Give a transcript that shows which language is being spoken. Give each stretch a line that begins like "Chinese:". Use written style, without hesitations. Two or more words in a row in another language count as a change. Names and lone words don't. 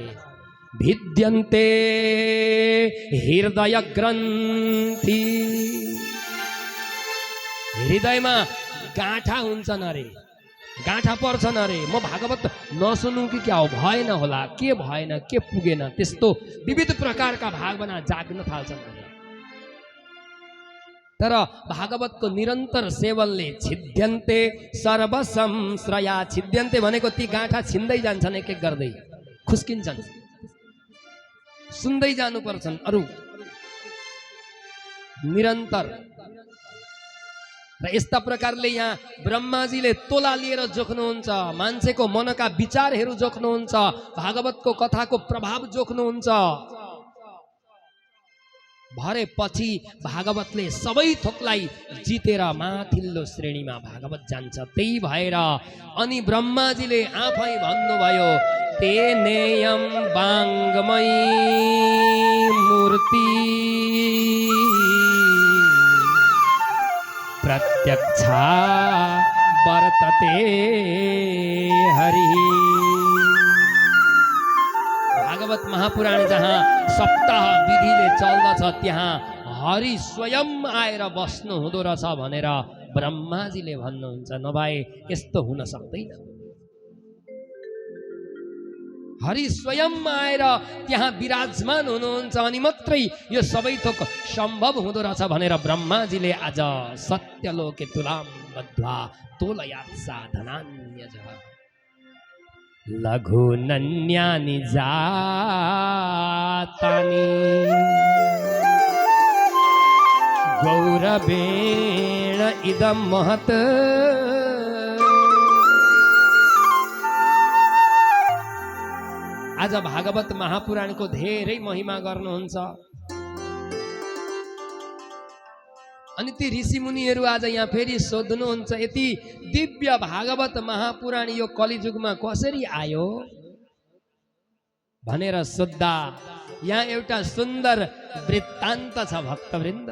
Sanskrit: भिद्यन्ते हृदय ग्रन्थि,
Nepali: हृदयमा गाँठा हुन्छन् अरे, गाँठा पर्छन् अरे। म भागवत नसुनु कि क्या हो, भएन होला, के भएन, के पुगेन, त्यस्तो विविध प्रकारका भावना जाग्न थाल्छन् अरे। तर भागवतको निरन्तर सेवनले
Sanskrit: छिद्यन्ते सर्वसंश्रया,
Nepali: छिद्यन्ते भनेको ती गाँठा छिन्दै जान्छन्, एक एक गर्दै खुस्किन्छन्। सुन्दै जानु पर्छन् अरु निरन्तर। र यस्ता प्रकारले यहाँ ब्रह्माजीले तोला लिएर जोख्नुहुन्छ, मान्छेको मनका विचारहरू जोख्नुहुन्छ, भागवतको कथाको प्रभाव जोख्नुहुन्छ। भरे पछि भागवतले सबै थोकलाई जितेर माथिल्लो श्रेणीमा भागवत जान्छ। त्यही भएर अनि ब्रह्माजीले आफै भन्नुभयो,
Sanskrit: तेनेयम वाङ्मयी मूर्ति प्रत्यक्षा वर्तते हरि।
Nepali: भागवत महापुराण जहाँ सप्ताह विधिले चल्दछ त्यहाँ हरि स्वयं आएर बस्नु हुँदो रहेछ भनेर ब्रह्माजीले भन्नुहुन्छ। नभए यस्तो हुन सक्दैन। हरि स्वयं आएर त्यहाँ विराजमान हुनुहुन्छ अनि मात्रै यो सबै थोक सम्भव हुँदो रहेछ भनेर ब्रह्माजीले आज
Sanskrit: सत्यलोके तुलाम बद्ध्वा तोलयात् साधनान्यजः लघु नन्यानि जातानि गौरवेण इदं महत्
Nepali: आज भागवत महापुराणको धेरै महिमा गर्नुहुन्छ अनि ती ऋषि मुनिहरू आज यहाँ फेरि सोध्नुहुन्छ यति दिव्य भागवत महापुराण यो कलिजुगमा कसरी आयो भनेर सोद्धा यहाँ एउटा सुन्दर वृत्तान्त छ भक्तवृन्द।